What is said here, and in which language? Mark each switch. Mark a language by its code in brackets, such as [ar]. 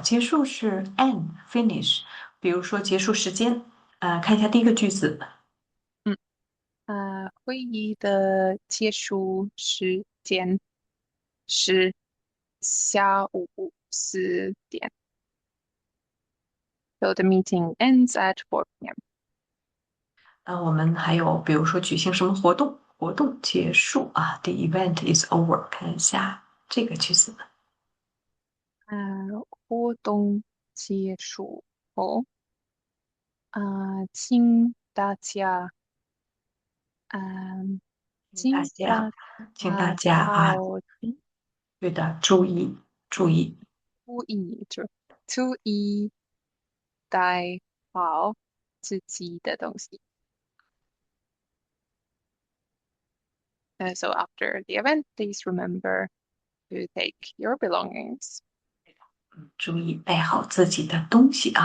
[zh] 结束是 [en] end finish， [zh] 比如说结束时间，看一下第一个句子。嗯，会议的结束时间是下午4点。 [en] So the meeting ends at 4 p.m. [zh] 我们还有比如说举行什么活动，活动结束啊， [en] the event is over。 [zh] 看一下这个句子，活动结束后，请大家，嗯、请大家，请大请大家啊，到对的，注意注意，注意带好自己的东西。 [en] So after the event, please remember to take your belongings. [zh] 注意带好自己的东西啊。